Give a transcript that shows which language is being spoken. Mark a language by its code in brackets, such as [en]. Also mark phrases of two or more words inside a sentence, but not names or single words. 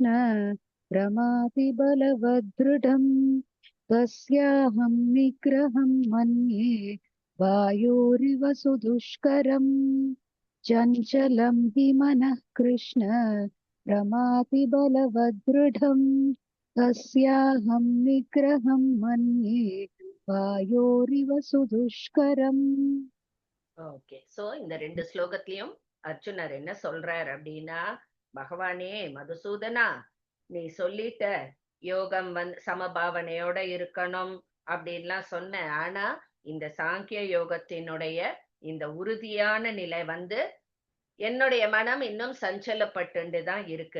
[sa] प्रमाति बलवदृढं तस्याहं निग्रहं मन्ये वायोरिव सुदुष्करम् चञ्चलं हि मनः कृष्ण प्रमाति बलवदृढं तस्याहं निग्रहं मन्ये वायोरिव सुदुष्करम्. [ta] ஓகே சோ இந்த ரெண்டு ஸ்லோகத்திலயும் அர்ஜுனர் என்ன சொல்றார் அப்படின்னா பகவானே மதுசூதனா நீ சொல்லிட்ட யோகம் சமபாவனையோட இருக்கணும் அப்படின்லாம் சொன்ன ஆனா இந்த சாங்கிய யோகத்தினுடைய இந்த உறுதியான நிலை என்னுடைய மனம் இன்னும் சஞ்சலப்பட்டு தான் இருக்கு.